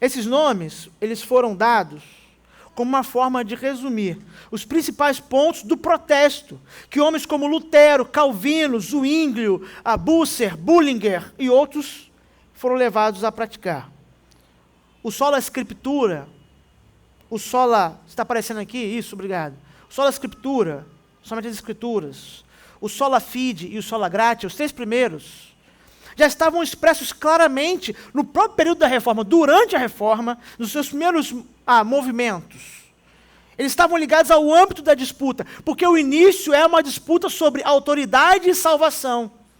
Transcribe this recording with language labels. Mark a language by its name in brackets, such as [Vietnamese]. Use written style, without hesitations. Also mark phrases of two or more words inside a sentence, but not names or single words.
[Portuguese] Esses nomes, eles foram dados como uma forma de resumir os principais pontos do protesto que homens como Lutero, Calvino, Zwinglio, Bucer, Bullinger e outros foram levados a praticar. [Latin] O sola scriptura, [Portuguese] está aparecendo aqui? Isso, obrigado. [Latin] O sola scriptura, [Portuguese] somente as escrituras, o [Latin] sola fide [Portuguese] e o [Latin] sola gratia, [Portuguese] os 3 primeiros, já estavam expressos claramente no próprio período da Reforma, durante a Reforma, nos seus primeiros movimentos. Eles estavam ligados ao âmbito da disputa, porque o início é uma disputa sobre autoridade e salvação.